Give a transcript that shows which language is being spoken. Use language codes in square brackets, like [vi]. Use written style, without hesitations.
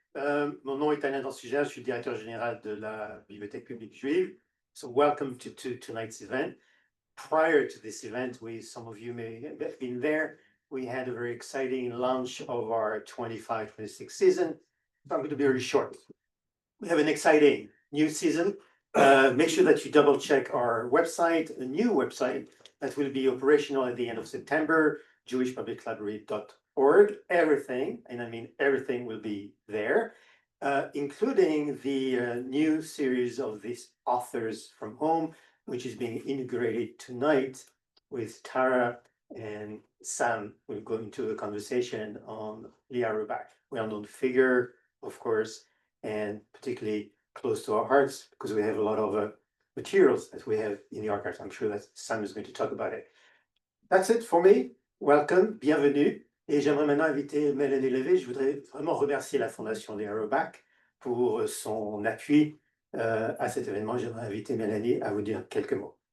[fr] Mon nom est Alain Dansuger, je suis directeur général de la Bibliothèque publique juive. [en] So welcome to tonight's event. Prior to this event, some of you may have been there. We had a very exciting launch of our 25-26 season. So I'm going to be very short. We have an exciting new season. Make sure that you double check our website, a new website that will be operational at the end of September, jewishpubliclibrary.org. Everything, and I mean everything, will be there, including the new series of these authors from home, which is being integrated tonight with Tara and Sam. We'll go into a conversation on Lea Roback, well-known figure, of course, and particularly close to our hearts because we have a lot of materials that we have in the archives. I'm sure that Sam is going to talk about it. That's it for me. Welcome, [fr] bienvenue. Et j'aimerais maintenant inviter Mélanie Lévy. Je voudrais vraiment remercier la Fondation Lea Roback pour son appui à cet événement. J'aimerais inviter Mélanie à vous dire quelques mots.